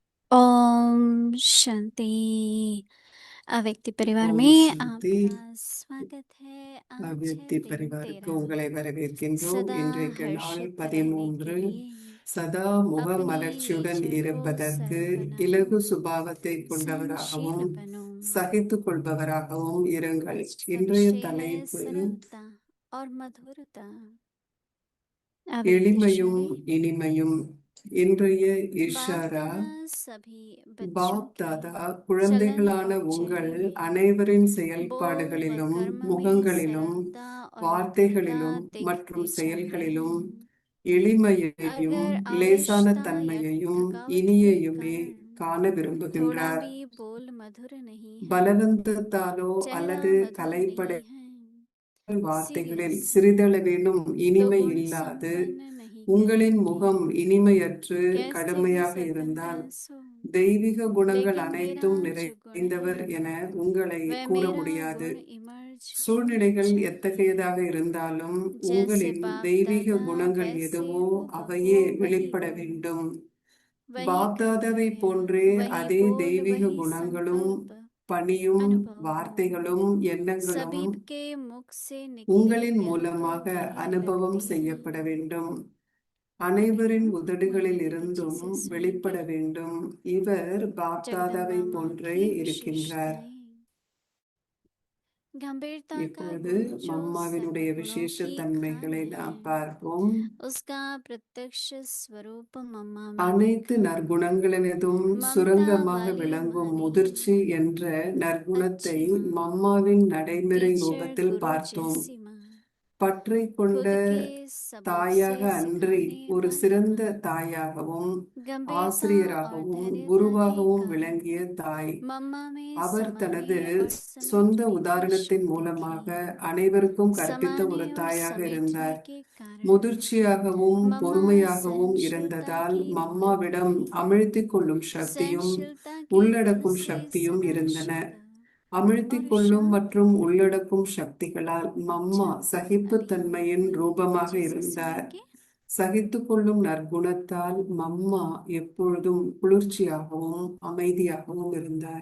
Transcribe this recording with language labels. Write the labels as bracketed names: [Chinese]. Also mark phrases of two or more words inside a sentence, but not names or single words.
[Hindi] ओम शांति अव्यक्ति परिवार [Tamil] ஓம் [Hindi] में [Tamil] சாந்தி. [Hindi] आपका स्वागत है। आज है [Tamil] அவ்யக்தி [Hindi] दिन [Tamil] பரிவாருக்கு [Hindi] 13 [Tamil] உங்களை வரவேற்கின்றோம். [Hindi] सदा [Tamil] இன்றைக்கு நாள் [Hindi] हर्षित रहने [Tamil] 13. [Hindi] के लिए [Tamil] சதா முக [Hindi] अपनी [Tamil] மலர்ச்சியுடன் [Hindi] नेचर को [Tamil] இருப்பதற்கு [Hindi] सरल बनाओ, [Tamil] இலகு சுபாவத்தை [Hindi] सहनशील [Tamil] கொண்டவராகவும் [Hindi] बनो। [Tamil] சகித்துக் கொள்பவராகவும் இருங்கள். [Hindi] आज का [Tamil] இன்றைய [Hindi] विषय है [Tamil] தலைப்பு [Hindi] सरलता और मधुरता। अव्यक्त [Tamil] எளிமையும் [Hindi] इशारे [Tamil] இனிமையும். இன்றைய [Hindi] बाप [Tamil] இஷாரா, [Hindi] दादा सभी बच्चों [Tamil] பாப் [Hindi] के [Tamil] தாதா [Hindi] चलन [Tamil] குழந்தைகளான [Hindi] और [Tamil] உங்கள் [Hindi] चर्या में [Tamil] அனைவரின் [Hindi] बोल व [Tamil] செயல்பாடுகளிலும் [Hindi] कर्म में [Tamil] முகங்களிலும் [Hindi] सरलता और मधुरता [Tamil] வார்த்தைகளிலும் [Hindi] देखते [Tamil] மற்றும் [Hindi] जा [Tamil] செயல்களிலும் [Hindi] रहे हैं। [Tamil] எளிமையையும் [Hindi] अगर [Tamil] லேசான [Hindi] आलस्यता या [Tamil] தன்மையையும் [Hindi] थकावट के [Tamil] இனியையுமே [Hindi] कारण [Tamil] காண [Hindi] थोड़ा [Tamil] விரும்புகின்றார். [Hindi] भी बोल मधुर नहीं है, [Tamil] பலவந்தத்தாலோ [Hindi] चेहरा [Tamil] அல்லது [Hindi] मधुर [Tamil] கலைப்பட [Hindi] नहीं है, [Tamil] வார்த்தைகளில் [Hindi] सीरियस [Tamil] சிறிதளவேனும் [Hindi] तो [Tamil] இனிமை [Hindi] गुण [Tamil] இல்லாது [Hindi] संपन्न नहीं [Tamil] உங்களின் [Hindi] कहेंगे। [Tamil] முகம் இனிமையற்று [Hindi] कैसे भी [Tamil] கடுமையாக [Hindi] सरलता [Tamil] இருந்தால் [Hindi] सो, [Tamil] தெய்வீக குணங்கள் [Hindi] लेकिन मेरा [Tamil] அனைத்தும் [Hindi] जो गुण [Tamil] நிறைந்தவர் [Hindi] है [Tamil] என உங்களை [Hindi] वह [Tamil] கூற [Hindi] मेरा [Tamil] முடியாது. [Hindi] गुण इमर्ज होना [Tamil] சூழ்நிலைகள் [Hindi] चाहिए। [Tamil] எத்தகையதாக இருந்தாலும் [Hindi] जैसे [Tamil] உங்களின் [Hindi] बाप [Tamil] தெய்வீக [Hindi] दादा [Tamil] குணங்கள் [Hindi] वैसे [Tamil] எதுவோ [Hindi] हो [Tamil] அவையே [Hindi] वही [Tamil] வெளிப்பட [Hindi] हो, [Tamil] வேண்டும். [Hindi] वही [Tamil] பாப்தாதாவை [Hindi] कर्तव्य [Tamil] போன்றே [Hindi] वही [Tamil] அதே [Hindi] बोल [Tamil] தெய்வீக [Hindi] वही [Tamil] குணங்களும் [Hindi] संकल्प [Tamil] பணியும் [Hindi] अनुभव हो, [Tamil] வார்த்தைகளும் எண்ணங்களும் [Hindi] सभी के मुख से निकले [Tamil] உங்களின் [Hindi] बिल्कुल [Tamil] மூலமாக [Hindi] वही [Tamil] அனுபவம் [Hindi] लगते [Tamil] செய்யப்பட [Hindi] हैं। [Tamil] வேண்டும். அனைவரின் [Hindi] बिना [Tamil] உதடுகளில் [Hindi] माता दीदी जी [Tamil] இருந்தும் [Hindi] से सुनेंगे [Tamil] வெளிப்பட வேண்டும். இவர் பாப்தாதாவை [Hindi] जगदम्बा माँ [Tamil] போன்றே [Hindi] की [Tamil] இருக்கின்றார். [Hindi] विशेषताएं। गंभीरता का [Tamil] இப்பொழுது [Hindi] गुण जो [Tamil] மம்மாவினுடைய [Hindi] सर्व गुणों [Tamil] விசேஷ [Hindi] की [Tamil] தன்மைகளை [Hindi] खान [Tamil] நாம் [Hindi] है, [Tamil] பார்ப்போம். [Hindi] उसका प्रत्यक्ष स्वरूप मम्मा में [Tamil] அனைத்து [Hindi] देखा। [Tamil] நற்குணங்களினதும் [Hindi] ममता [Tamil] சுரங்கமாக [Hindi] वाली [Tamil] விளங்கும் [Hindi] वाणी [Tamil] முதிர்ச்சி என்ற நற்குணத்தை [Hindi] अच्छी माँ, [Tamil] மம்மாவின் நடைமுறை [Hindi] टीचर [Tamil] ரூபத்தில் [Hindi] गुरु [Tamil] பார்த்தோம். [Hindi] जैसी माँ, [Tamil] பற்றை கொண்ட [Hindi] खुद के सबक [Tamil] தாயாக [Hindi] से [Tamil] அன்றி [Hindi] सिखाने [Tamil] ஒரு [Hindi] वाली [Tamil] சிறந்த [Hindi] माँ, [Tamil] தாயாகவும் [Hindi] गंभीरता और [Tamil] ஆசிரியராகவும் [Hindi] धैर्यता [Tamil] குருவாகவும் [Hindi] के [Tamil] விளங்கிய தாய். [Hindi] कारण मम्मा में [Tamil] அவர் தனது [Hindi] समाने और [Tamil] சொந்த [Hindi] समेटने की [Tamil] உதாரணத்தின் [Hindi] शक्ति [Tamil] மூலமாக [Hindi] थी। [Tamil] அனைவருக்கும் கற்பித்த ஒரு [Hindi] समाने और [Tamil] தாயாக [Hindi] समेटने [Tamil] இருந்தார். [Hindi] के कारण [Tamil] முதிர்ச்சியாகவும் [Hindi] मम्मा [Tamil] பொறுமையாகவும் [Hindi] सहनशीलता [Tamil] இருந்ததால் [Hindi] की [Tamil] மம்மாவிடம் [Hindi] मूर्ति, [Tamil] அமிழ்த்திக் கொள்ளும் சக்தியும் [Hindi] सहनशीलता के गुण [Tamil] உள்ளடக்கும் [Hindi] से [Tamil] சக்தியும் [Hindi] सदा [Tamil] இருந்தன. [Hindi] शीतल [Tamil] அமிழ்த்திக் [Hindi] और [Tamil] கொள்ளும் [Hindi] शांत [Tamil] மற்றும் உள்ளடக்கும் சக்திகளால் மம்மா [Hindi] जब अभी [Tamil] சகிப்புத்தன்மையின் [Hindi] मामा [Tamil] ரூபமாக [Hindi] दीदी जी से [Tamil] இருந்தார். [Hindi] सुनेंगे [Tamil] சகித்துக் கொள்ளும் நற்குணத்தால் மம்மா எப்பொழுதும் குளிர்ச்சியாகவும் அமைதியாகவும் இருந்தார்.